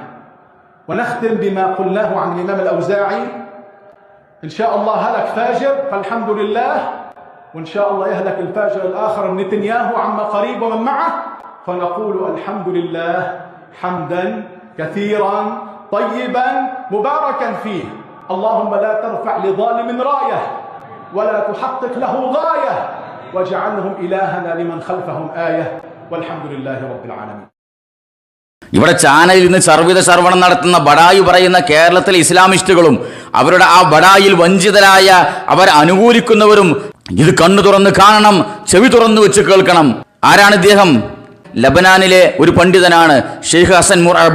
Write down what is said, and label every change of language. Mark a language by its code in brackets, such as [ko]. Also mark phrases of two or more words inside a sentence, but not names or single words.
[ar] ونختم بما قلناه عن الإمام الأوزاعي: إن شاء الله هلك فاجر فالحمد لله، وإن شاء الله يهلك الفاجر الآخر من نتنياهو عما قريب ومن معه، فنقول الحمد لله حمدا كثيرا طيبا مباركا فيه. اللهم لا ترفع لظالم راية ولا تحقق له غاية، واجعلهم إلهنا لمن خلفهم آية، والحمد لله رب العالمين. [ml] ഇവിടെ ചാനലിൽ നിന്ന് സർവ്വിത സർവണം നടത്തുന്ന ബഡായി പറയുന്ന കേരളത്തിലെ ഇസ്ലാമിസ്റ്റുകളും അവരുടെ ആ ബഡായിൽ വഞ്ചിതരായ അവർ അനുകൂലിക്കുന്നവരും ഇത് കണ്ണു തുറന്ന് കാണണം, ചെവി തുറന്നു വെച്ച് കേൾക്കണം. ആരാണ് ഇദ്ദേഹം? ലബനാനിലെ ഒരു പണ്ഡിതനാണ്, ഷെയ്ഖ് ഹസൻ മുർഅബ്.